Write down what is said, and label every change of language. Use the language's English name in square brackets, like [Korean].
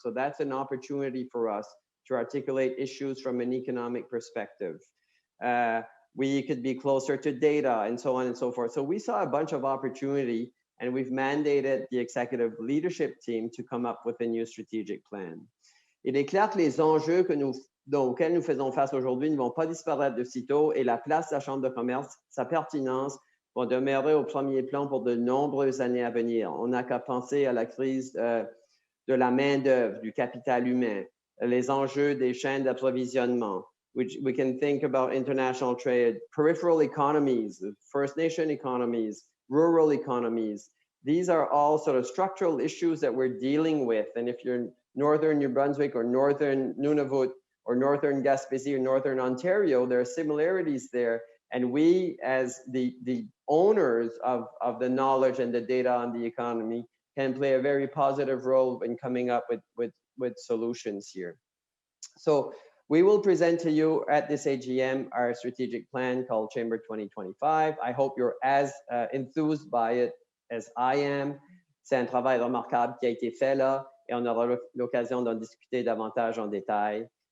[English] So that's an opportunity for us to articulate issues from an economic perspective. We could be closer to data and so on and so forth. So we saw a bunch of opportunity, and we've mandated the executive leadership team to come up with a new strategic plan. [French] Il est clair que les enjeux auxquels nous faisons face aujourd'hui ne vont pas disparaître de sitôt, et la place de la Chambre de commerce, sa pertinence, vont demeurer au premier plan pour de nombreuses années à venir. On n'a qu'à penser à la crise de la main-d'œuvre, du capital humain, les enjeux des chaînes d'approvisionnement. [English] We can think about international trade, peripheral economies, First Nation economies, rural economies. These are all sort of structural issues that we're dealing with. And if you're in northern New Brunswick or northern Nunavut or northern Gaspésie or northern Ontario, there are similarities there. And we, as the owners of the knowledge and the data on the economy, can play a very positive role in coming up with solutions here. So we will present to you at this AGM our strategic plan called Chamber 2025. I hope you're as enthused by it as I am. [French] C'est un travail remarquable qui a été fait là, et on aura l'occasion d'en discuter davantage en détail.